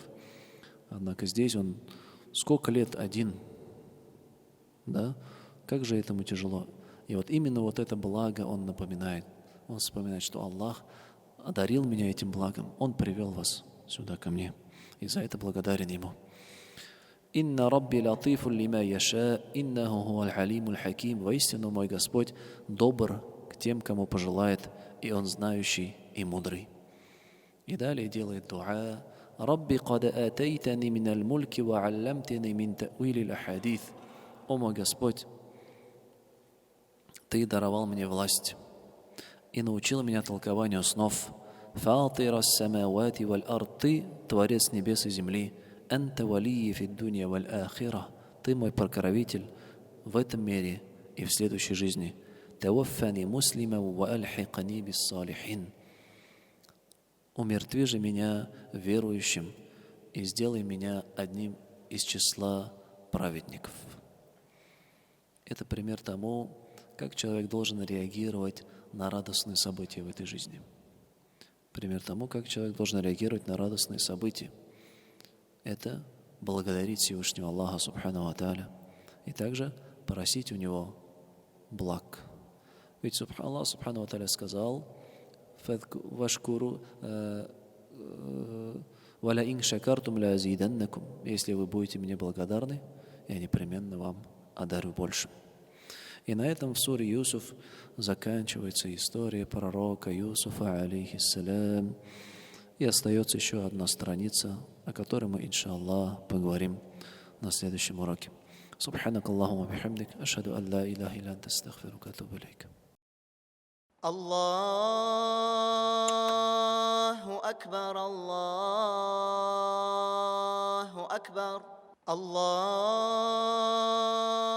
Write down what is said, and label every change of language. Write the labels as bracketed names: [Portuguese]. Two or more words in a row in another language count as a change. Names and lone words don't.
[Russian] Однако здесь он сколько лет один, да. Как же этому тяжело. И вот именно вот это благо он напоминает. Он вспоминает, что Аллах одарил меня этим благом. Он привел вас сюда ко мне. И за это благодарен Ему. [Arabic] «إن ربي لطيف لما يشاء، إنه هو الحليم الحكيم». [Russian] Воистину мой Господь добр к тем, кому пожелает, и Он знающий и мудрый. И далее делает дуа. [Arabic] «رب قد آتيتني من الملك وعلمتني من تأويل الأحاديث». [Russian] О мой Господь, Ты даровал мне власть и научил меня толкованию снов. [Arabic] «فاطر السماوات والأرض». [Russian] Ты, Творец небес и земли. [Arabic] «أنت وليي في الدنيا والآخرة». [Russian] Ты мой покровитель в этом мире и в следующей жизни. [Arabic] «توفني مسلما وألحقني بالصالحين». [Russian] Умертви же меня верующим и сделай меня одним из числа праведников. Это пример тому, как человек должен реагировать на радостные события в этой жизни. Пример тому, как человек должен реагировать на радостные события. Это благодарить Всевышнего Аллаха [Arabic] سبحانه وتعالى [Russian] и также просить у Него благ. Ведь Аллах Субхану ва Тааля сказал: [Arabic] «واشكروا ولئن شكرتم لأزيدنكم». [Russian] Если вы будете мне благодарны, я непременно вам одарю больше. И на этом в суре Юсуф заканчивается история пророка Юсуфа, алейхиссалям. И остается еще одна страница, о которой мы, иншаллах, поговорим на следующем уроке. [Arabic] سبحانك اللهم وبحمدك، أشهد أن لا إله إلا أنت، أستغفرك وأتوب إليك. الله أكبر، الله أكبر، الله